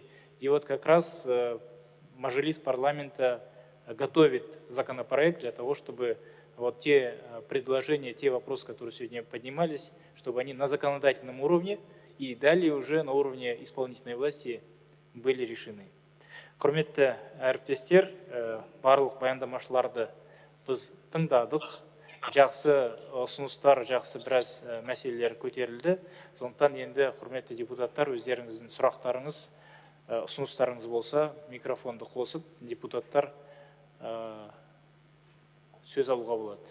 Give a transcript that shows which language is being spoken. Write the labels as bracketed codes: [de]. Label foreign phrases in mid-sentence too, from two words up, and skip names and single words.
[ru] И вот как раз Мажилис парламента готовит законопроект для того, чтобы вот те предложения, те вопросы, которые сегодня поднимались, чтобы они на законодательном уровне и далее уже на уровне исполнительной власти были решены. [kk] Құрметті әріптестер, барлық баяндамашыларды біз тыңдадық. Жақсы ұсыныстар, жақсы біраз мәселелер көтерілді. Сондықтан енді құрметті депутаттар, өздеріңіздің сұрақтарыңыз, ұсыныстарыңыз болса, микрофонды қосып, депутаттар сөз алуға болады.